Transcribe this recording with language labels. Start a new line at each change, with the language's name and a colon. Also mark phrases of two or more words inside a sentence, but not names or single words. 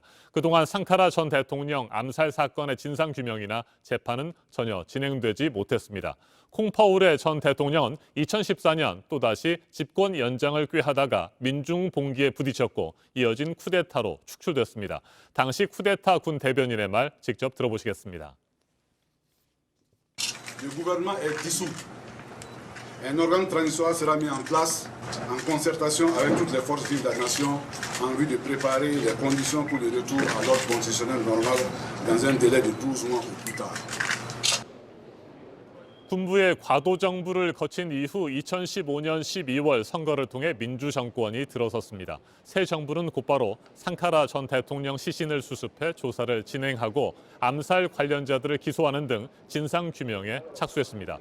Korean: 그동안 상카라 전 대통령 암살 사건의 진상규명이나 재판은 전혀 진행되지 못했습니다. 콩파오레 전 대통령은 2014년 또다시 집권 연장을 꾀하다가 민중봉기에 부딪혔고 이어진 쿠데타로 축출됐습니다. 당시 쿠데타 군 대변인의 말 직접 들어보시겠습니다.
French: Le gouvernement est dissous. Un organe transitoire sera mis en place en concertation avec toutes les forces vives de la nation en vue de préparer les conditions pour le retour à l'ordre constitutionnel normal dans un délai de 12 mois ou plus tard.
Korean: 군부의 과도 정부를 거친 이후 2015년 12월 선거를 통해 민주정권이 들어섰습니다. 새 정부는 곧바로 상카라 전 대통령 시신을 수습해 조사를 진행하고 암살 관련자들을 기소하는 등 진상규명에 착수했습니다.